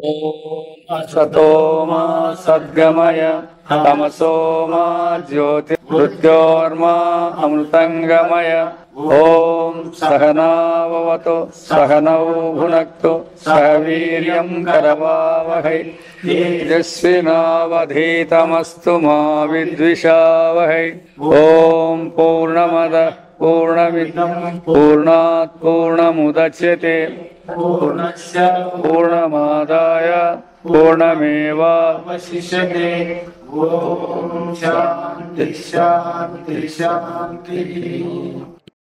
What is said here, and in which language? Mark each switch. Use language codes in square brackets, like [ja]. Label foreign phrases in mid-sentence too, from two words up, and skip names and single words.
[sa] సతోమా సద్గమయ తమసోమా జ్యోతి మృత్యోర్మా అమృతంగమయ. ఓం సహనావవతు సహనౌ భునక్తు సహ వీర్యం కరవావహై తేజస్వినావధీతమస్తు మా విద్విషావహై. ఓం పూర్ణమద పూర్ణమిదం పూర్ణాత్ పూర్ణముదచ్యతే పూర్ణస్య పూర్ణమాదాయ పూర్ణమేవావశిష్యతే. ఓం శాంతి శాంతి శాంతి.